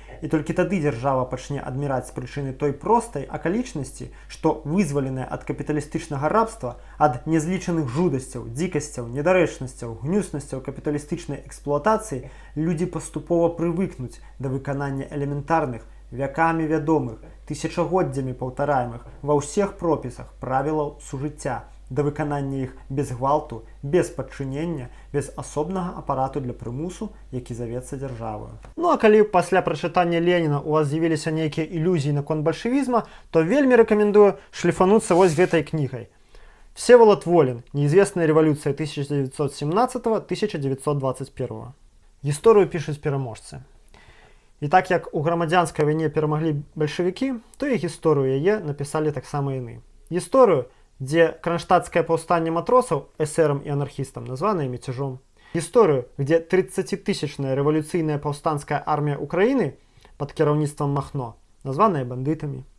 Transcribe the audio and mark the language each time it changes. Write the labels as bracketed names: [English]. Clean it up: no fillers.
[Belarusian] І толькі тады дзяржава пачне адміраць з прычыны той простай акалічнасці, што вызваленая ад капіталістычнага рабства, ад нязлічаных жудасцяў, дзікасцяў, недарэчнасцяў, гнюснасцяў капіталістычнай эксплуатацыі, людзі паступова прывыкнуць да выканання элементарных, вякамі вядомых, тысячагоддзямі паўтараемых ва ўсіх пропісах правілаў сужыцця, да выканання іх без гвалту, без падчынення, без асобнага апарату для прымусу, які завецца дзяржавою. Ну а калі пасля прачытання Леніна у вас з'явіліся нейкія ілюзіі наконт бальшавізма, то вельмі рэкамендую шліфануцца вось гэтай кнігай. [Russian] Всеволод Волин. Неизвестная революция 1917-1921. [Belarusian] Гісторыю пішуць пераможцы. І так як у грамадзянскай вайне перамаглі бальшавікі, то і гісторыю яе напісалі таксама яны. Гісторыю, дзе кронштадтскае паўстанне матросаў эсэрам і анархістам названае мяцяжом. Гісторыю, где 30-тысячная рэвалюцыйная паўстанская армія Украіны пад кіраўніцтвам Махно названая бандытамі.